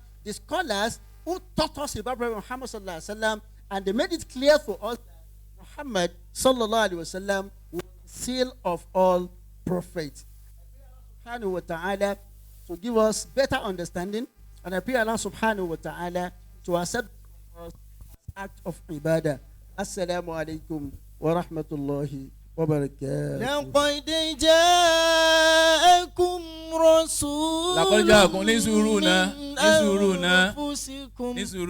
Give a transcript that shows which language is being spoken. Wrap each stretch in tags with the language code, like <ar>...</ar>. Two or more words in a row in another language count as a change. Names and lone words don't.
<en>The scholars who taught us about Prophet Muhammad</en> <ar>صلى الله عليه وسلم,</ar> <en>and they made it clear for us that Muhammad</en> <ar>صلى الله عليه وسلم</ar> <en>was the seal of all prophets. I pray Allah</en> <ar>سبحانه وتعالى</ar> <en>to give us better understanding, and I pray Allah</en> <ar>سبحانه وتعالى</ar> <en>to accept us as act of ibadah.</en> <ar>السلام عليكم ورحمة الله وبركاته. لقد جاءكم رسول لقد جاءكم.</ar> <yo>ní sùúrù náà.</yo> <ar>من أنفسكم</ar>